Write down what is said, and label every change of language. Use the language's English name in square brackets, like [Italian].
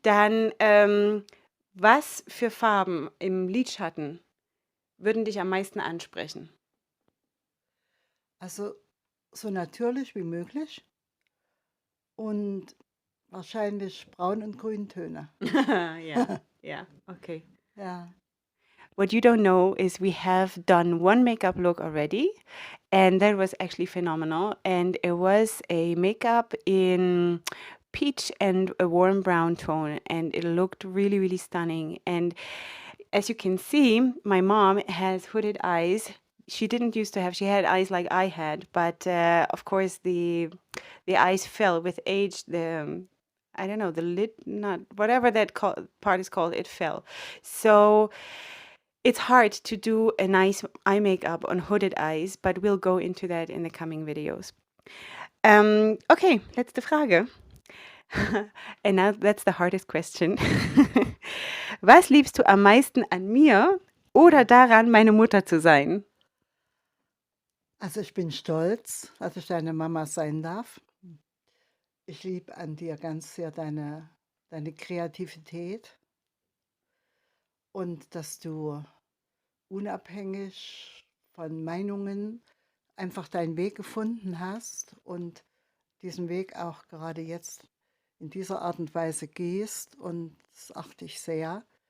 [German] dann was für Farben im Lidschatten würden dich am meisten ansprechen? Also so natürlich wie möglich und wahrscheinlich Braun- und Grüntöne. Ja, ja, okay. Ja. [English] What you don't know is we have done one makeup look already, and that was actually phenomenal. And it was a makeup in peach and a warm brown tone, and it looked really, really stunning. And as you can see, my mom has hooded eyes. She didn't used to have. She had eyes like I had, but of course the eyes fell with age. I don't know, the lid, not whatever that part is called. It fell. So it's hard to do a nice eye makeup on hooded eyes, but we'll go into that in the coming videos. Okay, [German] letzte Frage. [English] And now that's the hardest question. [German] Was liebst du am meisten an mir oder daran, meine Mutter zu sein? Also ich bin stolz, dass ich deine Mama sein darf. Ich liebe an dir ganz sehr deine Kreativität und dass du unabhängig von Meinungen einfach deinen Weg gefunden hast und diesen Weg auch gerade jetzt in dieser Art und Weise gehst und das achte ich sehr.